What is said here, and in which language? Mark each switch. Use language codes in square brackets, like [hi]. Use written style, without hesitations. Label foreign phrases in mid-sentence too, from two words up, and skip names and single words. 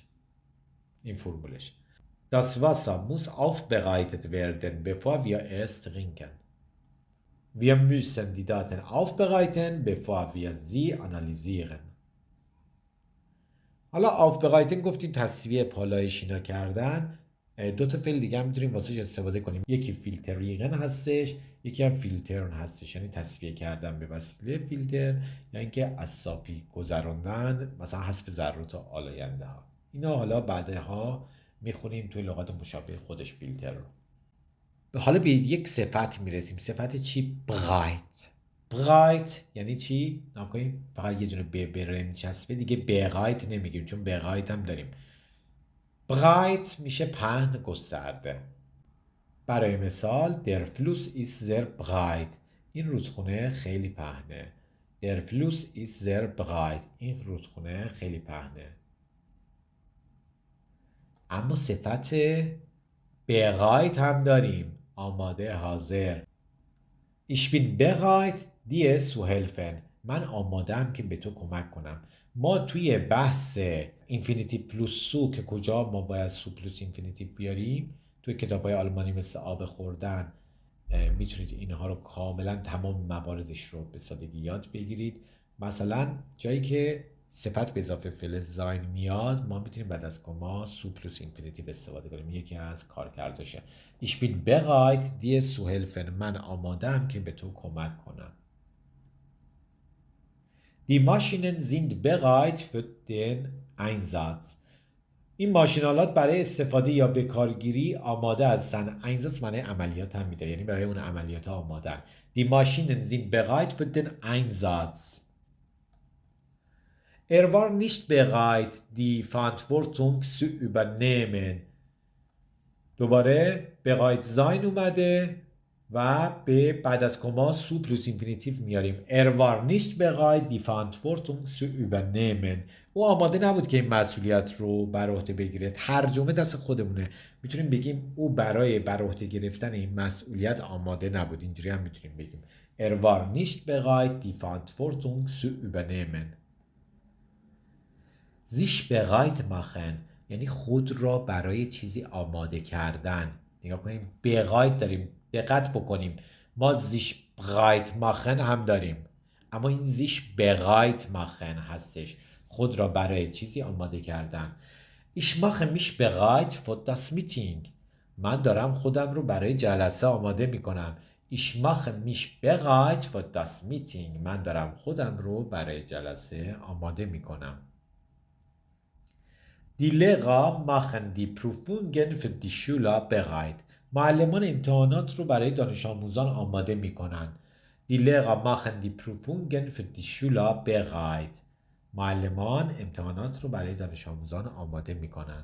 [fa] این فرمولش. [de] Das Wasser muss aufbereitet werden bevor wir es trinken. Wir müssen die Daten aufbereiten, bevor wir sie analysieren. [fa] حالا aufbereiten گفتیم تصفیه، پالایش اینا کردن. دو تا فعل دیگه هم میتونیم واسش استفاده کنیم. یکی فیلتریغن هستش، یکی هم فیلترن هستش، یعنی تصفیه کردن به وسیله فیلتر، یا اینکه از صافی گذراندن، مثلا حذف ذرات آلاینده ها. اینا حالا بعدها میخونیم توی لغات مشابه خودش فیلتر رو. حالا به یک صفت میرسیم. صفت چی؟ برایت. برایت یعنی چی؟ نکنیم فقط یه دونه به میچسبه دیگه برایت نمیگیم، چون برایت هم داریم. برایت میشه پهن، گسترده. برای مثال [de] der Fluss ist sehr breit. [fa] این رودخونه خیلی پهنه. [de] der Fluss ist sehr breit. [fa] این رودخونه خیلی پهنه. اما صفت bereit هم داریم، آماده، حاضر. [de] Ich bin bereit dir zu helfen. [fa] من آمادم که به تو کمک کنم. ما توی بحث [de] Infinitiv plus zu [fa] که کجا ما باید [de] zu plus Infinitiv [fa] بیاریم، توی کتاب‌های آلمانی مثل آب خوردن میتونید اینها رو کاملا تمام مواردش رو به سادگی یاد بگیرید. مثلا جایی که صفت به اضافه فعل زاین میاد، ما میتونیم بعد از کما [de] zu plus Infinitiv [fa] استفاده کنیم. یکی از کارکردشه. [de] Ich bin bereit dir zu helfen. [fa] من آمادم که به تو کمک کنم. [de] Die Maschinen sind bereit für den Einsatz. [fa] این ماشینالات برای استفاده یا به کارگیری آماده هستند. Einsatz معنی عملیات هم میده، یعنی برای اون عملیات آمادن. [de] Die Maschinen sind bereit für den Einsatz. Er war nicht bereit, die Verantwortung zu übernehmen. [fa] دوباره [de] bereit sein [fa] اومده و به بعد از کما [de] zu plus Infinitiv [fa] میاریم. [de] Er war nicht bereit, die Verantwortung zu übernehmen. [fa] او آماده نبود که این مسئولیت رو بر عهده بگیره. ترجمه دست خودمونه. میتونیم بگیم او برای بر عهده گرفتن این مسئولیت آماده نبود. اینجوری هم میتونیم بگیم. [de] Er war nicht bereit, die Verantwortung zu übernehmen. sich bereit machen [fa] یعنی خود را برای چیزی آماده کردن. نگاه کنیم bereit داریم، دقت بکنیم. ما [de] sich bereit machen [fa] هم داریم، اما این [de] sich bereit machen [fa] هستش، خود را برای چیزی آماده کردن. [de] Ich mache mich bereit für das Meeting. [fa] من دارم خودم رو برای جلسه آماده میکنم. [de] Ich mache mich bereit für das Meeting. [fa] من دارم خودم رو برای جلسه آماده میکنم. [de] Die Lehrer machen die Prüfungen für die Schüler bereit. [fa] معلمان امتحانات رو برای دانش آموزان آماده می کنند. [de] Die Lehrer machen die Prüfungen für die Schüler bereit. [fa] معلمان امتحانات رو برای دانش آموزان آماده می کنند.